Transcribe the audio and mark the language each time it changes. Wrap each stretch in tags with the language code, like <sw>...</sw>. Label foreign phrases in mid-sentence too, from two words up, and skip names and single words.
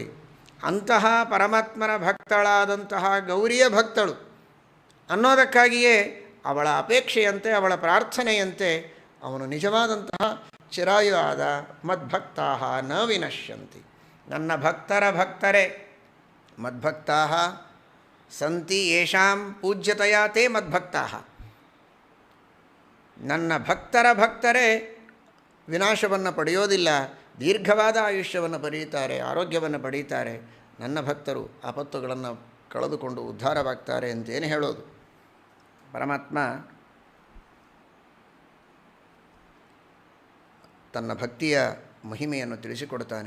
<kn>ಅಂತಹ ಪರಮಾತ್ಮನ ಭಕ್ತಳಾದಂತಹ ಗೌರಿಯ ಭಕ್ತಳು ಅನ್ನೋದಕ್ಕಾಗಿಯೇ ಅವಳ ಅಪೇಕ್ಷೆಯಂತೆ, ಅವಳ ಪ್ರಾರ್ಥನೆಯಂತೆ ಅವನು ನಿಜವಾದಂತಹ ಚಿರಾಯು ಆದ.</kn> <sa>ಮದ್ಭಕ್ತಾಃ ನ ವಿನಶ್ಯಂತಿ,</sa> <kn>ನನ್ನ ಭಕ್ತರ ಭಕ್ತರೇ</kn> <sa>ಮದ್ಭಕ್ತಾ ಸಂತಿ ಯೇಷಾಂ ಪೂಜ್ಯತೆಯಾ ತೇ ಮದ್ಭಕ್ತಾ.</sa> <kn>ನನ್ನ ಭಕ್ತರ ಭಕ್ತರೇ ವಿನಾಶವನ್ನು ಪಡೆಯೋದಿಲ್ಲ, ದೀರ್ಘವಾದ ಆಯುಷ್ಯವನ್ನು ಪಡೆಯುತ್ತಾರೆ, ಆರೋಗ್ಯವನ್ನು ಪಡೆಯುತ್ತಾರೆ. ನನ್ನ ಭಕ್ತರು ಆಪತ್ತುಗಳನ್ನು ಕಳೆದುಕೊಂಡು ಉದ್ಧಾರವಾಗ್ತಾರೆ ಅಂತೇನು ಹೇಳೋದು. ಪರಮಾತ್ಮ ತನ್ನ ಭಕ್ತಿಯ ಮಹಿಮೆಯನ್ನು ತಿಳಿಸಿಕೊಡ್ತಾನೆ.</kn>